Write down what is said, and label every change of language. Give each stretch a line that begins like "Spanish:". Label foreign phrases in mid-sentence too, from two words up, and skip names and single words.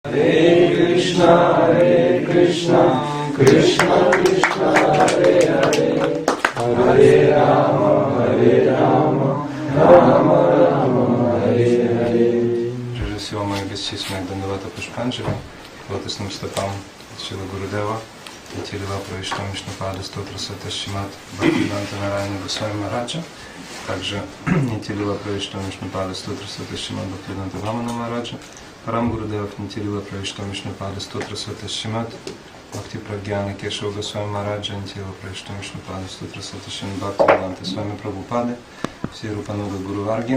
Sanskrit: Hare Krishna, Krishna Krishna, Hare Hare, Hare Rama, Rama Rama, Hare Hare.
Russian: Прежде всего, мои бесчисленные дандавата пушпанджали, лотосным стопам Шрила Гурудева, Нитилила Правиштам Вишнупада Стотра Саташимат Бхактивиданта Нараяна Госвами Махараджа, также Нитилила Правиштам Вишнупада Стотра Саташимат Бхактивиданта Вамана Махараджа, Парам Гурудев Нитилила Правиштам Вишнупада Стотра Саташимат Бхакти Прагьяна Кешава Госвами Махараджа, Нитилила Правиштам Вишнупада Стотра Саташимат Бхактивиданта с вами Прабхупады, все Рупануга Гуру Варги.